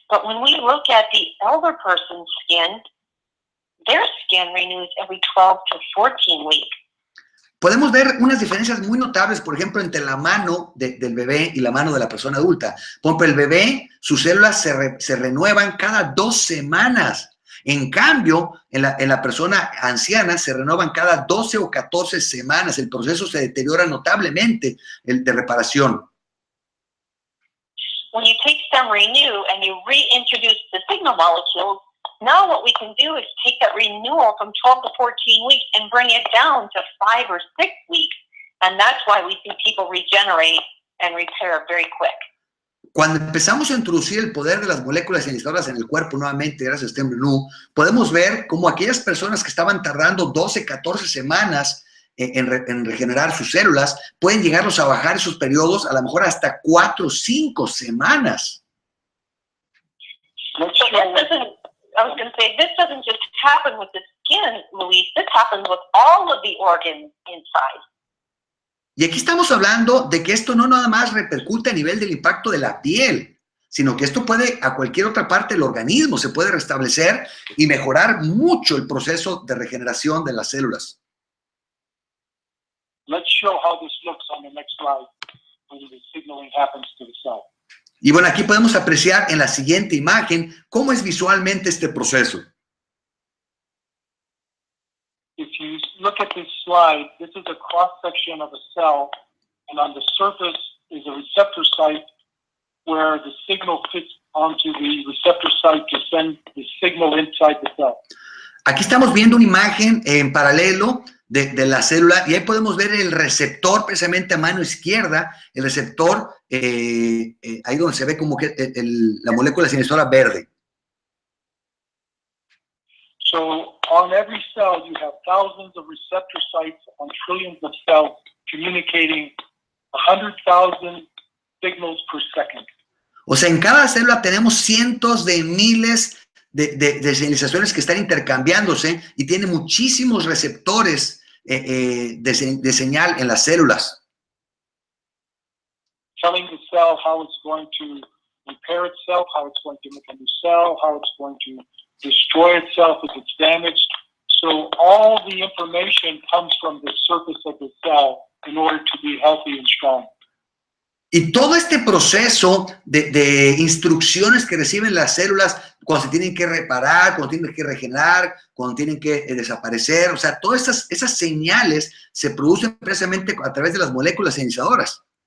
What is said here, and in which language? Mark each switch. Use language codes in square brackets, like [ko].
[en] But when we look at the elder person's skin, their skin renews every 12 to 14 weeks. [es] Podemos ver unas diferencias muy notables, por ejemplo, entre la mano del bebé y la mano de la persona adulta. Por ejemplo, el bebé, sus células se renuevan cada 2 semanas. En cambio, en la persona anciana se renuevan cada 12 o 14 semanas. El proceso se deteriora notablemente, el de reparación. [en] When you take StemRenu and you reintroduce the signal molecules, now what we can do is take that renewal from 12 to 14 weeks and bring it down to 5 or 6 weeks. And that's why we see people regenerate and repair very quick. [es] Cuando empezamos a introducir el poder de las moléculas señalizadoras en el cuerpo nuevamente, gracias a StemRenu, podemos ver cómo aquellas personas que estaban tardando 12, 14 semanas en regenerar sus células, pueden llegarlos a bajar esos periodos a lo mejor hasta 4 o 5 semanas. [en] So I was going to say, this doesn't just happen with the skin, Luis. This happens with all of the organs inside. [es] Y aquí estamos hablando de que esto no nada más repercute a nivel del impacto de la piel, sino que esto puede a cualquier otra parte del organismo, se puede restablecer y mejorar mucho el proceso de regeneración de las células. [en] Let's show how this looks on the next slide when the signaling happens to the cell. [es] Y bueno, aquí podemos apreciar en la siguiente imagen cómo es visualmente este proceso. [en] If you look at this slide, this is a cross-section of a cell, and on the surface is a receptor site where the signal fits onto the receptor site to send the signal inside the cell. [es] Aquí estamos viendo una imagen en paralelo de la célula y ahí podemos ver el receptor precisamente a mano izquierda, el receptor, ahí donde se ve como que la molécula señalizadora verde. [en] So on every cell, you have thousands of receptor sites on trillions of cells communicating 100,000 signals per second. [es] O sea, en cada célula tenemos cientos de miles de señalizaciones que están intercambiándose y tiene muchísimos receptores de señal en las células. [en] Telling the cell how it's going to repair itself, how it's going to make a new cell, how it's going to destroy itself if it's damaged. So all the information comes from the surface of the cell in order to be healthy and strong. [es] Y todo este proceso de instrucciones que reciben las células cuando se tienen que reparar, cuando tienen que regenerar, cuando tienen que desaparecer, o sea, todas esas señales se producen precisamente a través de las moléculas señalizadoras.